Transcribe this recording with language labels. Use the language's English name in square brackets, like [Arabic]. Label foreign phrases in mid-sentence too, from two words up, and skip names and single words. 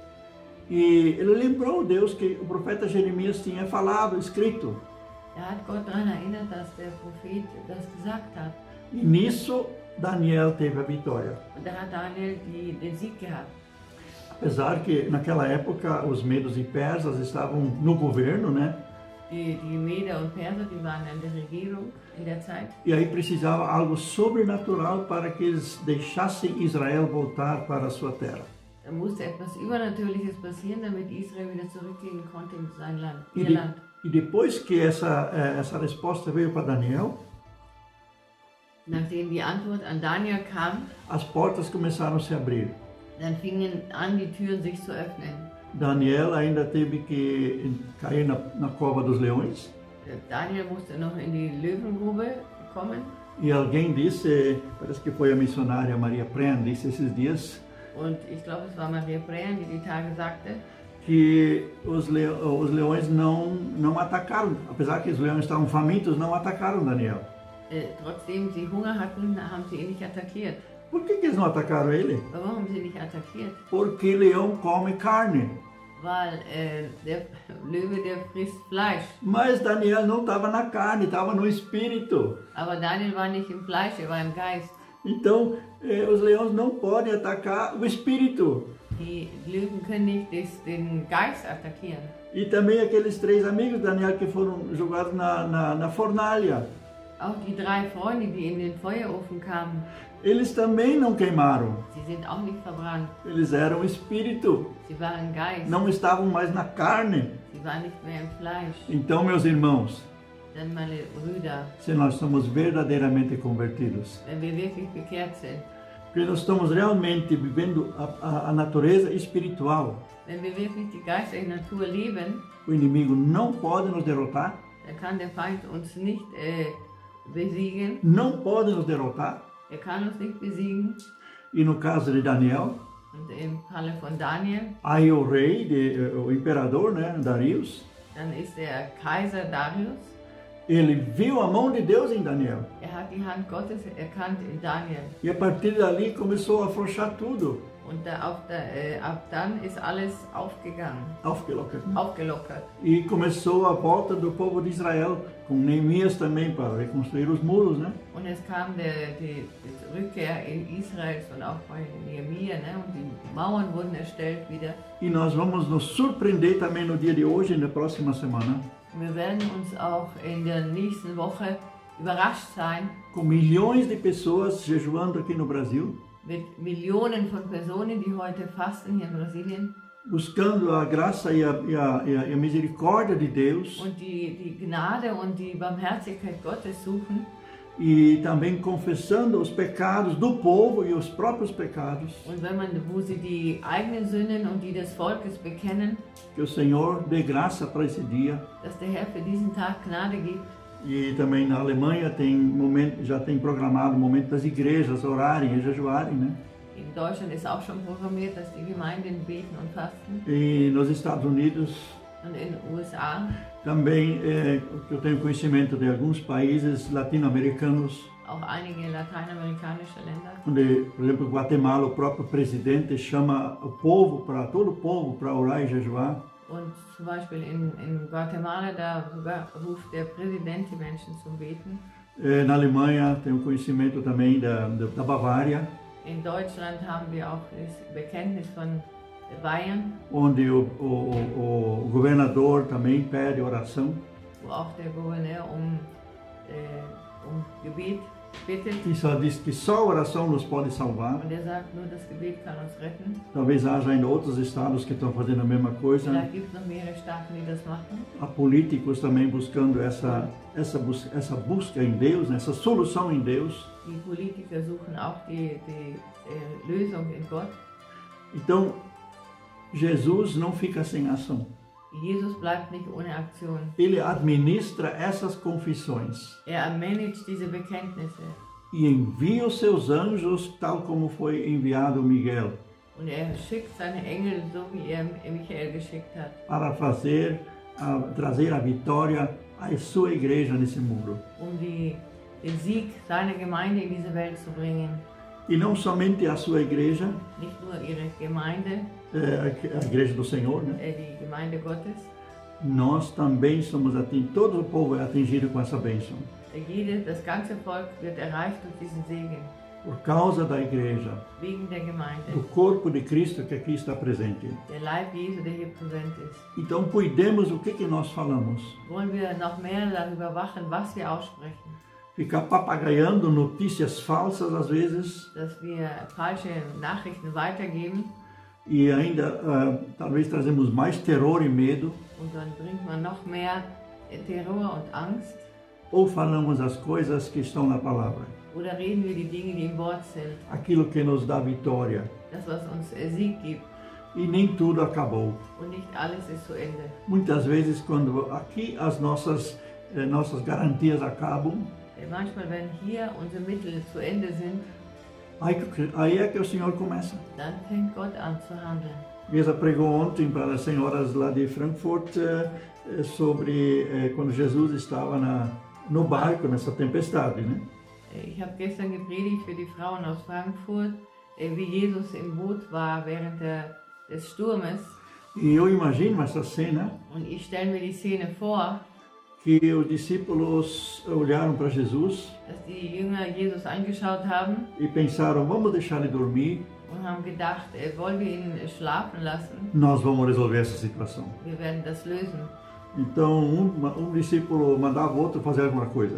[Portuguese] E ele lembrou Deus que o profeta Jeremias tinha falado, escrito. [German] Hat Gott daran erinnert, dass der Prophet das gesagt hat. [Portuguese] E nisso Daniel teve a vitória. [German] Und da hat Daniel den Sieg gehabt. [Portuguese] Apesar que naquela época os medos e persas estavam no governo, né? [German] Die Meder und Perser, die waren an der Regierung in der Zeit. [Portuguese] E aí precisava algo sobrenatural para que eles deixassem Israel voltar para a sua terra. [German] Da musste etwas Übernatürliches passieren, damit Israel wieder zurückgehen konnte in sein Land. Ihr Land. [Portuguese] E depois que essa resposta veio para Daniel, [German] Nachdem die Antwort an Daniel kam, [Portuguese] as portas começaram a se abrir. [German] dann fingen an, die Türen sich zu öffnen. [Portuguese] Daniel ainda teve que cair na cova dos leões. [German] Daniel musste noch in die Löwengrube kommen. [Portuguese] E alguém disse, parece que foi a missionária Maria Pren, disse esses dias, [German] Und ich glaube, es war Maria Brehan, die Tage sagte, [Portuguese] que os leões não atacaram, apesar que os leões estavam famintos, não atacaram Daniel. [German] Trotzdem sie Hunger hatten, haben sie ihn nicht attackiert. [Portuguese] Por que eles não atacaram ele? [German] Warum haben sie nicht attackiert? [Portuguese] Porque leão come carne. [German] Weil der Löwe, der frisst Fleisch. [Portuguese] Mas Daniel não estava na carne, estava no espírito. [German] Aber Daniel war nicht im Fleisch, er war im Geist. [Portuguese] Então, os leões não podem atacar o espírito. [German] Die Löwen können nicht den Geist attackieren. [Portuguese] E também aqueles 3 amigos de Daniel que foram jogados na fornalha. [German] Auch die 3 Freunde, die in den Feuerofen kamen, [Portuguese] Eles também não queimaram. [German] sie sind auch nicht verbrannt. [Portuguese] Eles eram espírito. [German] Sie waren Geist. [Portuguese] Não estavam mais na carne. [German] Sie waren nicht mehr im Fleisch. [Portuguese] Então, meus irmãos, [German] Dann meine Brüder, [Portuguese] se nós somos verdadeiramente convertidos, [German] wenn wir wirklich bekehrt sind, [Portuguese] que nós estamos realmente vivendo a natureza espiritual, [German] wenn wir wirklich die geistliche Natur leben, [Portuguese] o inimigo não pode nos derrotar, [German] dann kann der Feind uns nicht besiegen. [Portuguese] não pode nos derrotar. [German] Er kann uns nicht besiegen. [Portuguese] E no caso de Daniel, [German] Und im Falle von Daniel, [Portuguese] aí o rei, o imperador, né, [German] Darius, dann ist der Kaiser Darius. [Portuguese] ele viu a mão de Deus em Daniel. [German] Er hat die Hand Gottes erkannt in Daniel. [Portuguese] E a partir dali começou a afrouxar tudo. [German] Und ab dann ist alles aufgegangen, Aufgelockert, [Portuguese] né? [German] aufgelockert. [Portuguese] E começou a volta do povo de Israel, com Neemias também para reconstruir os muros, né? [German] Und es kam die Rückkehr in Israels und auch bei Nehemia, ne? Und die Mauern wurden erstellt wieder. [Portuguese] E nós vamos nos surpreender também no dia de hoje e na próxima semana, [German] Wir werden uns auch in der nächsten Woche überrascht sein [Portuguese] com milhões de pessoas jejuando aqui no Brasil, [German] mit Millionen von Personen, die heute fasten hier in Brasilien [Portuguese] buscando a graça e a misericórdia de Deus [German] und die Gnade und die Barmherzigkeit Gottes suchen [Portuguese] e também confessando os pecados do povo e os próprios pecados. [German] und wo sie die eigenen Sünden und die des Volkes bekennen, [Portuguese] Que o Senhor dê graça para esse dia. [German] dass der Herr für diesen Tag Gnade gibt. [Portuguese] E também na Alemanha já tem programado o momento das igrejas orarem e jejuarem, né? [German] In Deutschland ist auch schon programmiert, dass die Gemeinden beten und fasten. [Portuguese] E nos Estados Unidos [German] Und in den USA, [Portuguese] também, eu tenho conhecimento de alguns países latino-americanos, [German] auch einige lateinamerikanische Länder. [Portuguese] onde, por exemplo, Guatemala, o próprio presidente chama o povo, todo o povo, para orar e jejuar. [German] Und zum Beispiel in Guatemala, da ruft der Präsident die Menschen zum Beten. [Portuguese] Na Alemanha, tenho conhecimento também da Bavária, [German] In Deutschland haben wir auch das Bekenntnis von Bayern, [Portuguese] onde o governador também pede oração. [German] wo auch der Gouverneur um Gebet bittet. [Portuguese] E só diz que só a oração nos pode salvar. [German] Und er sagt, nur das Gebet kann uns retten. [Portuguese] Talvez haja ainda outros estados que estão fazendo a mesma coisa. [German] Vielleicht gibt es noch mehrere Staaten, die das machen. [Portuguese] Há políticos também buscando essa busca em Deus, essa solução em Deus. [German] Die Politiker suchen auch die Lösung in Gott. [Portuguese] Então, Jesus não fica sem ação. [German] Jesus bleibt nicht ohne Aktion. [Portuguese] Ele administra essas confissões [German] Er managt diese Bekenntnisse [Portuguese] e envia os seus anjos, tal como foi enviado Miguel, [German] und er schickt seine Engel, so wie er Michael geschickt hat, [Portuguese] para trazer a vitória à sua igreja nesse mundo. [German] Den Sieg seiner Gemeinde in diese Welt zu bringen. [Portuguese] E não somente a sua igreja, [German] Nicht nur ihre Gemeinde, [Portuguese] a igreja do Senhor, né? [German] die Gemeinde Gottes. [Portuguese] Nós também somos atingidos, todo o povo é atingido com essa bênção. [German] Das ganze Volk wird erreicht durch diesen Segen. [Portuguese] Por causa da igreja, [German] Wegen der Gemeinde, [Portuguese] do corpo de Cristo que aqui está presente. [German] der Leib Jesu, der hier präsent ist. [Portuguese] Então, cuidemos o que nós falamos. [German] Wollen wir noch mehr darüber wachen, was wir aussprechen? [Portuguese] Ficar papagaiando notícias falsas às vezes [German] Dass wir falsche Nachrichten weitergeben [Portuguese] e ainda talvez trazemos mais terror e medo, [German] und dann bringt man noch mehr Terror und Angst. [Portuguese] ou falamos as coisas que estão na palavra, [German] Oder reden wir die Dinge, die im Wort sind, [Portuguese] aquilo que nos dá vitória. [German] das, was uns Sieg gibt. [Portuguese] E nem tudo acabou. [German] Und nicht alles ist zu Ende. [Portuguese] Muitas vezes, quando aqui as nossas garantias acabam, [German] Manchmal, wenn hier unsere Mittel zu Ende sind, [Portuguese] aí é que o Senhor começa. [German] dann fängt Gott an zu handeln. [Portuguese] Gesa pregou ontem para as senhoras lá de Frankfurt sobre quando Jesus estava no barco, nessa tempestade, né? [German] Ich habe gestern gepredigt für die Frauen aus Frankfurt, wie Jesus im Boot war während des Sturmes. [Portuguese] E eu imagino essa cena [German] Und ich stelle mir die Szene vor, [Portuguese] que os discípulos olharam para Jesus [German] dass die Jünger Jesus angeschaut haben [Portuguese] e pensaram, vamos deixar ele dormir, [German] und haben gedacht, wollen wir ihn schlafen lassen? [Portuguese] nós vamos resolver essa situação. [German] Wir werden das lösen. [Portuguese] Então discípulo mandava o outro fazer alguma coisa.